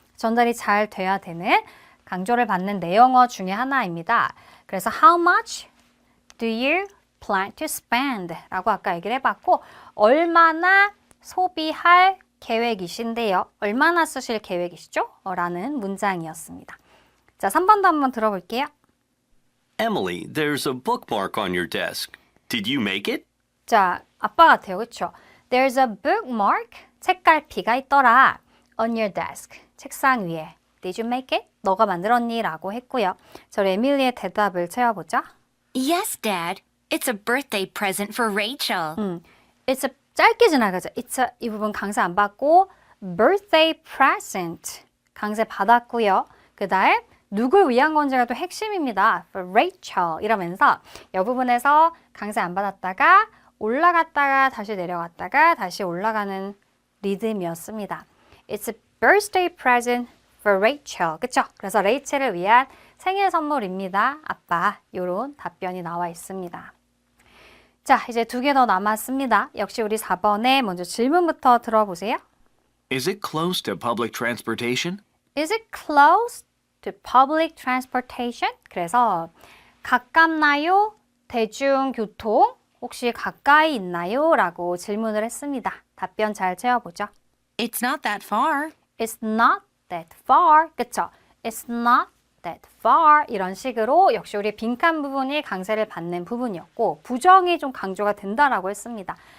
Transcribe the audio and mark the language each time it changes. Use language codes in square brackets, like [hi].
[ko] 전달이 잘 돼야 되는 강조를 받는 내용어 중에 하나입니다. 그래서 [en] how much do you plan to spend? [ko] 라고 아까 얘기를 해봤고 얼마나 소비할 계획이신데요. 얼마나 쓰실 계획이시죠? 라는 문장이었습니다. 자, 3번도 한번 들어볼게요. [en] Emily, there's a bookmark on your desk. Did you make it? [ko] 자, 아빠 같아요. 그렇죠? [en] There's a bookmark. [ko] 책갈피가 있더라. [en] On your desk. [ko] 책상 위에. [en] Did you make it? [ko] 너가 만들었니? 라고 했고요. 저 에밀리의 대답을 채워보죠. [en] Yes, Dad. It's a birthday present for Rachel. It's a [ko] 짧게 지나가죠. It's a 이 부분 강세 안 받고 [en] birthday present [ko] 강세 받았고요. 그 다음 누굴 위한 건지가 또 핵심입니다. [en] For Rachel [ko] 이러면서 이 부분에서 강세 안 받았다가 올라갔다가 다시 내려갔다가 다시 올라가는 리듬이었습니다. [en] It's a birthday present for Rachel. [ko] 그쵸? 그래서 레이첼을 위한 생일 선물입니다. 아빠. 요런 답변이 나와 있습니다. 자, 이제 2개 더 남았습니다. 역시 우리 4번에 먼저 질문부터 들어보세요. [en] Is it close to public transportation? Is it close to public transportation? [ko] 그래서 가깝나요? 대중교통 혹시 가까이 있나요? 라고 질문을 했습니다. 답변 잘 채워보죠. [en] It's not that far. It's not that far. 그쵸? It's not that far. [ko] 이런 식으로 역시 우리 빈칸 부분이 강세를 받는 부분이었고 부정이 좀 강조가 된다라고 했습니다.